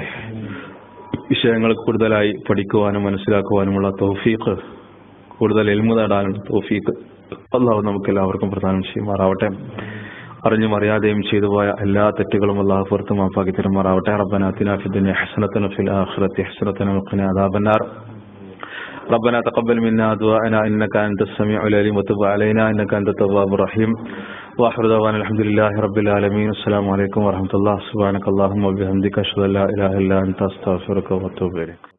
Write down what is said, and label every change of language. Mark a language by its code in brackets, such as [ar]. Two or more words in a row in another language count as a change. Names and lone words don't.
[ml] വിഷയങ്ങൾ കൂടുതലായി പഠിക്കുവാനും മനസ്സിലാക്കുവാനുമുള്ള തൗഫീഖ്, കൂടുതൽ ഇൽമു നേടാനുള്ള തൗഫീഖ് അള്ളാഹു നമുക്ക് എല്ലാവർക്കും പ്രദാനം ചെയ്യുമാറാവട്ടെ. അറിഞ്ഞും അറിയാതെയും ചെയ്തു പോയ എല്ലാ തെറ്റുകളും അള്ളാഹു പുറത്തു മാപ്പാക്കി തരുമാറാവട്ടെ. [ar] ربنا آتنا في الدنيا حسنة وفي الآخرة حسنة وقنا عذاب النار. ربنا تقبل منا دعاءنا إنك أنت السميع العليم وتب علينا إنك أنت التواب الرحيم وآخر دعوانا الحمد لله رب العالمين. السلام عليكم ورحمة الله. سبحانك اللهم وبحمدك أشهد أن لا إله إلا أنت أستغفرك وأتوب إليك.